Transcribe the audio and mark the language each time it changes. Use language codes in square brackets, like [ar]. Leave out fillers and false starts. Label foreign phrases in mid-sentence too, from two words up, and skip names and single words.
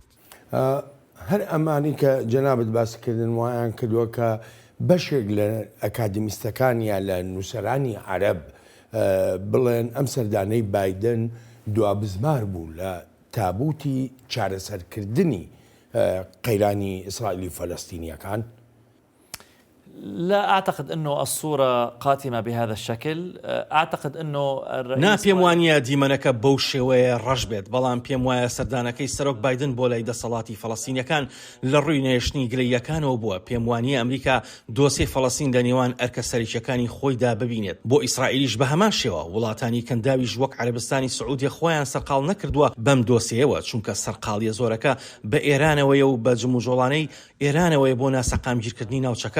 [ckb] هەر ئەمانی کە جەنابەت باسکردن وایان کردووە کە بەشێک لە ئەکادمیستەکانیان لە نووسەرانی عەرەب بڵێن ئەم سەردانەی بایدن دوابزمار بوو لە تابوتی چارەسەرکردنی قەیرانی ئیسرائیلی فەلەستینیەکان. [ar] لا أعتقد أنه الصورة قاتمة بهذا الشكل. أعتقد أنه [ckb] نا پێم وانە دیمەنەکە بەو شێوەیە ڕەش بێت، بەڵام پێم وایە سەردانەکەی سەرۆک بایدن بۆ لای دەسەڵاتی فەڵەستینیەکان لە ڕووی نێشتنی گلەییەکانەوە بووە. پێم وانە ئەمریکا دۆسەی فەڵەستین لە نێوان ئەرکە سەرکیەکانی خۆیدا ببینێت. بۆ ئیسرائیلیش بە هەمان شێوە وڵاتانی کەنداویش وەک عەرەبستانی سعودی خۆیان سەرقاڵ نەکردووە بەم دۆسەیەوە، چونکە سەرقاڵیە زۆرەکە بە ئێرانەوەیە و بە جموجۆڵانەی ئێرانەوەی بۆ ناسەقامگیرکردنی ناوچەکە.